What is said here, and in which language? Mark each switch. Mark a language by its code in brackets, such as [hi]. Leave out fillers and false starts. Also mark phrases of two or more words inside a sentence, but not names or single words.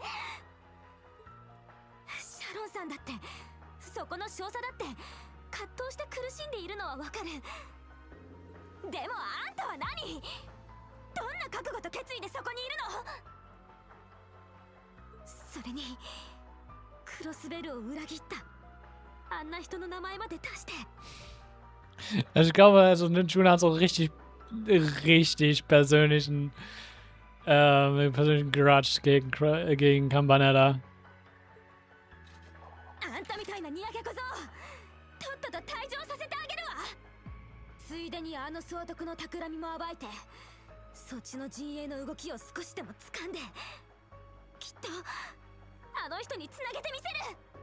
[ja] シャロンさんだって、そこの少佐だって葛藤して苦しんでいるのはわかる。でもあんたは何？どんな覚悟と決意でそこにいるの？それにクロスベルを裏切ったあんな人の名前まで出して。 [de] Also ich glaube, also Ninjuna hat so richtig persönlichen Grudge gegen Kanban da. [ja] あんたみたいなにやけ小僧とっとと退場させてあげるわ。ついでにあの総督の企みも暴いてそっちの陣営の動きを少しでも掴んできっとあの人につなげてみせる。